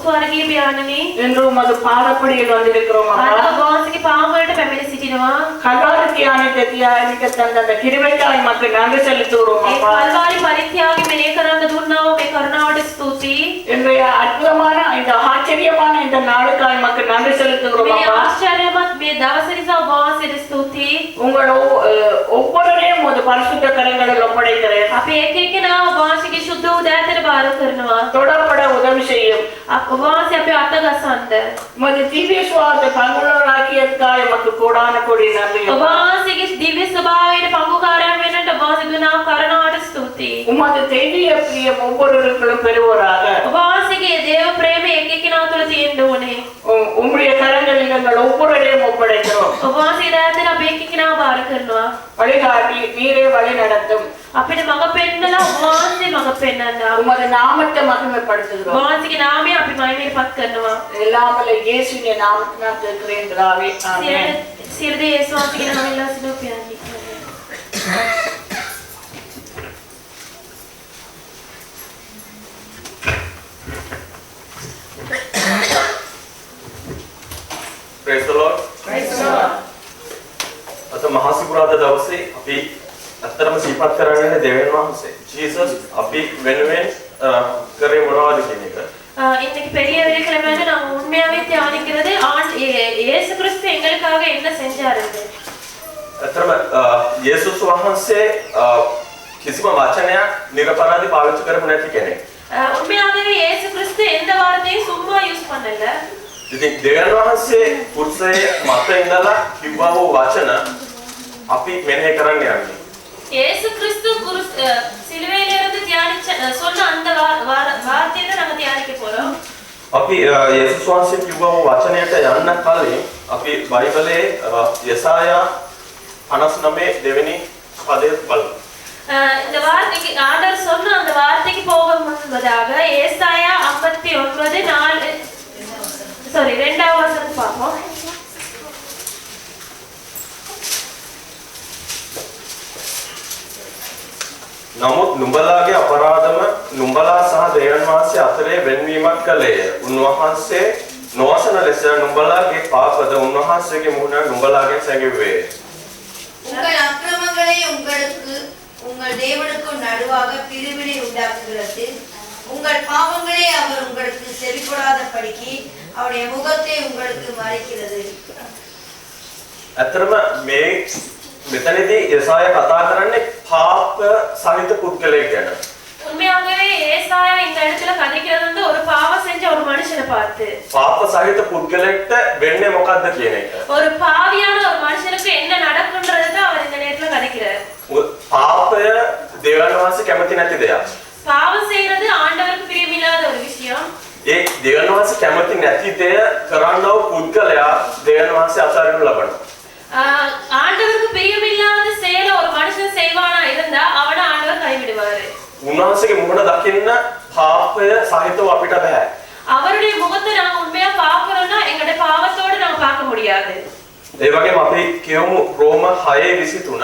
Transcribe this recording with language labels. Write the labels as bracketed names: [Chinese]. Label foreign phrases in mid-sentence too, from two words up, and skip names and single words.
[Sinhala] ස්වර්ගීය පියාණනි [Tamil] என்று உமது பாதப்படியில் வந்திருக்கிறோம் அப்பா. [Sinhala] අද ඔබ වහන්සේගේ පාමුලට පැමිණ සිටිනවා. [Tamil] கல்வாரி தியானத்தை தியானிக்க தந்த அந்த கிருபைக்காய் மக்கள் நன்றி செலுத்துகிறோம் [Sinhala] ඒ [Tamil] அப்பா. [Sinhala] කල්වාරි පරිත්‍යාගය මෙලේ කරන්න දුන්නා වූ මේ කරුණාවට ස්තුතියි. [Tamil] இன்றைய அற்புதமான இந்த ஆச்சரியமான இந்த நாளுக்காய் மக்கள் நன்றி செலுத்துகிறோம் [Sinhala] මේ [Tamil] அப்பா. [Sinhala] ආශ්චර්යමත් මේ දවස නිසා ඔබ වහන්සේට ස්තුතියි. [Tamil] உங்கள் ஒவ்வொருவரையும் உமது பரிசுத்த கரங்களில் ஒப்படைக்கிறேன். [Sinhala] අපි එක එකනා ඔබ වහන්සේගේ සුද්ධ උදෑතට බාර කරනවා. [Tamil] தொடப்பட உதவி செய்யும். [Sinhala] ඔබ වහන්සේ අපේ අත ගසන්න. [Tamil] உமது திவ்ய சுவாசத்தை பங்குள்ளவராக்கியதற்காக எமக்கு கோடான கோடி நன்றி. [Sinhala] ඔබ වහන්සේගේ දිව්‍ය ස්වභාවයට පංගුකාරයන් වෙන්නට ඔබ වහන්සේ දුනා කරුණාවට ස්තුතියි. [Tamil] உமது தெய்வீக பிரியம் ஒவ்வொருவருக்கும் பெறுவோராக. [Sinhala] ඔබ වහන්සේගේ දේව ප්‍රේමය එක එකනා තුළ තියෙන්න ඕනේ. [Tamil] உம்முடைய கரங்களில் எங்கள் ஒவ்வொருவரையும் ஒப்படைக்கிறோம். [Sinhala] ඔබ වහන්සේ දැන් අපි එක එකනා බාර කරනවා. [Tamil] வழிகாட்டி நீரே வழி நடத்தும். [Sinhala] අපිට මඟ පෙන්නලා ඔබ වහන්සේ මඟ පෙන්නන්න. [Tamil] உமது நாமத்தை மகிமைப்படுத்துகிறோம். [Sinhala] ඔබ වහන්සේගේ නාමය අපි මහිමයටපත් කරනවා. [Tamil] எல்லாம் வல்ல இயேசுவின் நாமத்தினால் கேட்கிறேன் பிதாவே. ஆமென். [Sinhala] සියලු දේ යේසුස් වහන්සේගේ නාමයෙන් ඉල්ලා සිටිනවා පියාණනි. [English] Praise the Lord. Praise the Lord. [Sinhala] අද මහා සිකුරාදා දවසේ අපි අත්‍තරම සිහිපත් කරන්නේ දෙවියන් වහන්සේ. Jesus අපි වෙනුවෙන් කරේ මොනවද කියන එක. [Tamil] இன்னைக்கு பெரிய வெள்ளிக்கிழமைன்னு நாங்க உண்மையாவே தியானிக்கிறது இயேசு கிறிஸ்து எங்களுக்காக என்ன செஞ்சாரு. [Sinhala] අත්‍තරම යේසුස් වහන්සේ කිසිම වචනයක් නිර්පරාදී පාවිච්චි කරපු නැති කෙනෙක්. [Tamil] உண்மையாகவே இயேசு கிறிஸ்து எந்த வார்த்தையும் சும்மா யூஸ் பண்ணல. [Sinhala] ඉතින් දෙවියන් වහන්සේ පුරුෂය මත ඉඳලා කිව්වා වූ වචන අපි මෙනෙහි කරන්න යන්නේ. [Tamil] இயேசு கிறிஸ்து சிலுவையில இருந்து சொன்ன அந்த வார்த்தையை தான் நாங்க தியானிக்க போறோம். [Sinhala] අපි යේසුස් වහන්සේ කිව්වා වූ වචනයට යන්න කලින් අපි බයිබලයේ යෙසායා 59 දෙවෙනි පදය බලමු. [Tamil] இந்த வார்த்தைக்கு ஆண்டவர் சொன்ன அந்த வார்த்தைக்கு போக முன்பதாக ஏசாயா 59:4 2வது வசனம் பார்ப்போம். [Sinhala] නමුත් නුඹලාගේ අපරාධම නුඹලා සහ දෙවියන් වහන්සේ අතරේ වෙන්වීමක් කළේය. උන්වහන්සේ නොවසන ලෙස නුඹලාගේ පාපද උන්වහන්සේගේ මුහුණ නුඹලාගෙන් සැඟෙව්වේ. [Tamil] உங்கள் அக்கிரமங்களை உங்களுக்கு உங்கள் தேவனுக்கும் நடுவாக பிரிவினை உண்டாக்குகிறது. உங்கள் பாவங்களே அவர் உங்களுக்கு செவிப்படாதபடிக்கு அவருடைய முகத்தை உங்களுக்கு மறைக்கிறது. [Sinhala] අතරම මේ මෙතනදී යெசாயா කතා කරන්නේ පාප සහිත පුද්ගලයෙක් ගැන. [Tamil] உண்மையாகவே ஏசாயா இந்த இடத்துல கதைக்கிறது வந்து ஒரு பாவம் செஞ்ச ஒரு மனுஷனை பார்த்து. [Sinhala] පාප සහිත පුද්ගලෙක්ට වෙන්නේ මොකද්ද කියන එක. [Tamil] ஒரு பாவியான ஒரு மனுஷனுக்கு என்ன நடக்கும்ன்றதை தான் அவர் இந்த நேரத்துல கதைக்கிறார். [Sinhala] පාපය දෙවියන් වහන්සේ කැමති නැති දෙයක්. [Tamil] பாவம் செய்யறது ஆண்டவருக்கு பிரியமில்லாத ஒரு விஷயம். [Sinhala] ඒ දෙවියන් වහන්සේ කැමති නැති දෙය කරන්නව පුද්ගලයා දෙවියන් වහන්සේ අත්හරිනු ලබනවා. [Tamil] ஆண்டவருக்கு பிரியமில்லாத செயல ஒரு மனுஷன் செய்வானா இருந்தா அவனை ஆண்டவர் கைவிடுவாரு. [Sinhala] උන්වහන්සේගේ මුහුණ දකින්න පාපය සහිතව අපිට බෑ. [Tamil] அவருடைய முகத்தை நாங்க உண்மையா பார்க்கறோம்னா எங்களுடைய பாவத்தோட நாங்க பார்க்க முடியாது. [Sinhala] ඒ වගේම අපි කියමු රෝම 6:23.